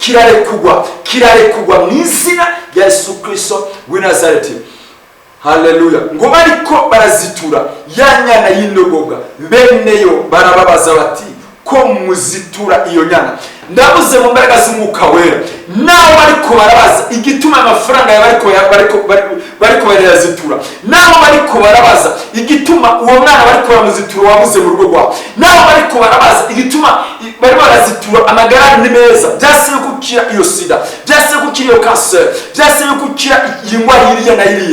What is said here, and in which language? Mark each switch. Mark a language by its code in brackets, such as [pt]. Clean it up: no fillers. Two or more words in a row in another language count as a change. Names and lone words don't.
[rn] Kirarekugwa mu izina rya Yesu Kristo w'i Nazareti. Haleluya. Ngo bariko barazitura ya nyana y'indogoga, beneyo barababaza bati ko muzitura iyo nyana. Ndabuze mu mbaraga z'umwuka wera, nawe bariko barabaza igituma amafaranga bariko barazitura, nawe bariko barabaza igituma uwo mwana bariko baramuzitura wabuze mu rugo rwawe, nawe bariko barabaza igituma bari barazitura amagara ni meza, byasiye gukira iyo sida, byasiye gukira iyo cancer, byasiye gukira ingwa hiriya na hiriya.